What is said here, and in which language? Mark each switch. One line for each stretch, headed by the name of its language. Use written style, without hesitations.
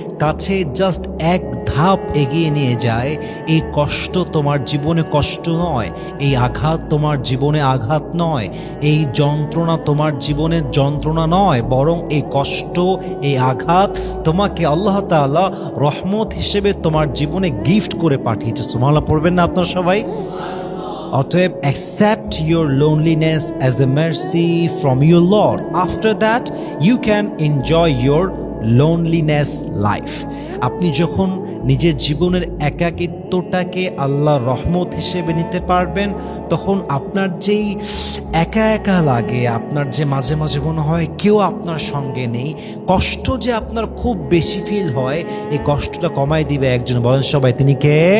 Bangla: কাছে জাস্ট এক ধাপ এগিয়ে নিয়ে যায়, এই কষ্ট তোমার জীবনে কষ্ট নয়, এই আঘাত তোমার জীবনে আঘাত নয়, এই যন্ত্রণা তোমার জীবনে যন্ত্রণা নয়, বরং এই কষ্ট, এই আঘাত তোমাকে আল্লাহ তাআলা রহমত হিসেবে তোমার জীবনে গিফট করে পাঠিয়েছে। সুবহানাল্লাহ পড়বেন না আপনারা সবাই?
English: অতএব accept your loneliness as a mercy from your Lord. After that you can enjoy your loneliness life.
Bangla: আপনি যখন নিজের জীবনের একাকিত্বটাকে আল্লাহর রহমত হিসেবে নিতে পারবেন, তখন আপনার যেই একা একা লাগে, আপনার যে মাঝে মাঝে মনে হয় কেউ আপনার সঙ্গে নেই, কষ্ট যে আপনার খুব বেশি ফিল হয়, এই কষ্টটা কমায় দিবে একজন, বলেন সবাই তিনি কে?